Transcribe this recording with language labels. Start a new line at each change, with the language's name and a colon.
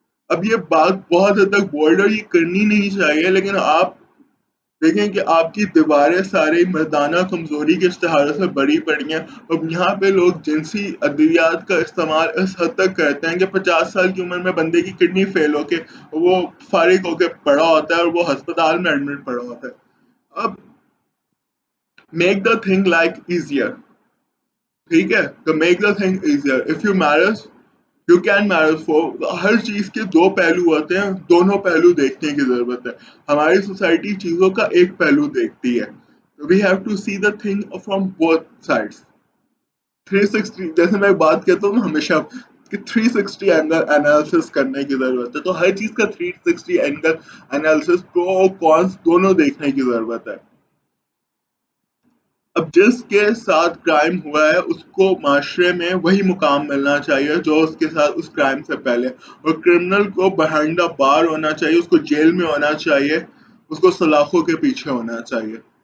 Urdu: اب یہ بات بہت حد تک بولڈ اور یہ کرنی نہیں چاہیے، لیکن آپ دیکھیں کہ آپ کی دیواریں سارے مردانہ کمزوری کے اشتہاروں سے بھری پڑی ہیں. اب یہاں پہ لوگ جنسی ادویات کا استعمال اس حد تک کرتے ہیں کہ 50 سال کی عمر میں بندے کی کڈنی فیل ہو کے وہ فارغ ہو کے پڑا ہوتا ہے اور وہ ہسپتال میں ایڈمٹ پڑا ہوتا ہے.
English: اب make the thing like easier,
Urdu: ٹھیک ہے، تو
English: Make the thing easier if you marriage you can marriage four.
Urdu: ہر چیز کے دو پہلو ہوتے ہیں، دونوں پہلو دیکھنے کی ضرورت ہے. ہماری سوسائٹی چیزوں کا ایک پہلو دیکھتی ہے.
English: We have to see the thing from both sides.
Urdu: 360، جیسے میں بات کہتا ہوں ہمیشہ کہ 360 اینگل انالیسس کرنے کی ضرورت ہے، تو ہر چیز کا 360 اینگل انالیسس، پرو اور کونس دونوں دیکھنے کی ضرورت ہے. اب جس کے ساتھ کرائم ہوا ہے اس کو معاشرے میں وہی مقام ملنا چاہیے جو اس کے ساتھ اس کرائم سے پہلے، اور کرمنل کو
English: behind the bar
Urdu: ہونا چاہیے، اس کو جیل میں ہونا چاہیے، اس کو سلاخوں کے پیچھے ہونا چاہیے.